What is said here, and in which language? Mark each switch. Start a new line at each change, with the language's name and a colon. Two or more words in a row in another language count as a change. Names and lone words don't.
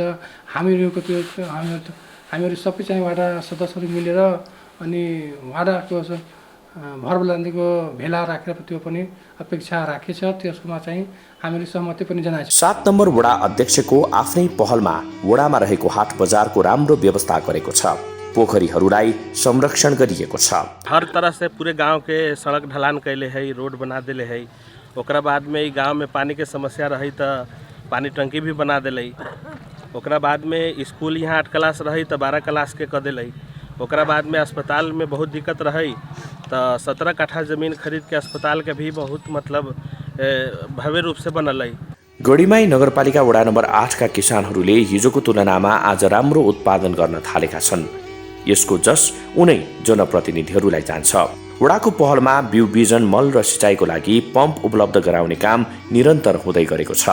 Nepali: हामीहरूको त्यो हामीहरू सबै चाहिँ वाडा सदस्यहरू मिलेर अनि वाडाको भरबलन्दीको भेला राखेर त्यो पनि अपेक्षा राखेछ। त्यसमा चाहिँ हामीले सहमति पनि जनाएको छ। 7 नम्बर वडा अध्यक्षको आफ्नै पहलमा वडामा रहेको हाट बजारको राम्रो व्यवस्था गरेको छ। पोखरीहरूलाई संरक्षण गरिएको छ।
Bhojpuri: हर तरह से पूरे गांव के सड़क ढलान कैले है, रोड बना देले है। ओकरा बाद में ई गांव में पानी के समस्या रही तो पानी टंकी भी बना दिले। ओकरा बाद में स्कूल यहाँ 8 क्लास रही तो 12 क्लास के कर दिले। ओकरा बाद में अस्पताल में बहुत दिक्कत रही तो 17 कट्ठा जमीन खरीद के अस्पताल के भी बहुत मतलब भव्य रूप से बनल है।
Nepali: गढीमाई नगरपालिका वडा नम्बर 8 का किसानहरूले हिजोको तुलनामा आज राम्रो उत्पादन गर्न थालेका छन्। यसको जस उनै जनप्रतिनिधिहरूलाई जान्छ। वडाको पहलमा बिउ बिजन मल र सिँचाइको लागि पम्प उपलब्ध गराउने काम निरन्तर हुँदै गरेको छ।